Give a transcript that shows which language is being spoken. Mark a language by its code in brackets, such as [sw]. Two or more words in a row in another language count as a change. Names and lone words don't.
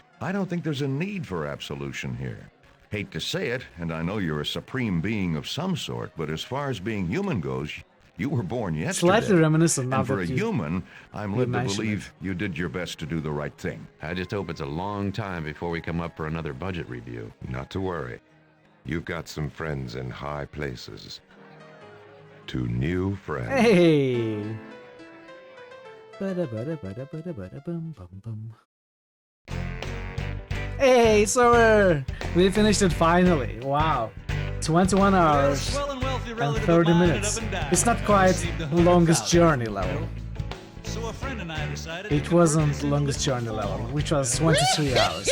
[en] I don't think there's a need for absolution here. Hate to say it, and I know you're a supreme being of some sort, but as far as being human goes, you were born yesterday. Slightly reminiscent now And for that a you human, I'm led to mention believe you did your best to do the right thing. I just hope it's a long time before we come up for another budget review. Not to worry. You've got some friends in high places. To new friends. Hey! Bada bada bada bada bada bum bum bum. Hey, it's over! We finished it finally. Wow. 21 hours and 30 minutes. It's not quite the longest journey level. It wasn't the longest journey level, which was 23 hours.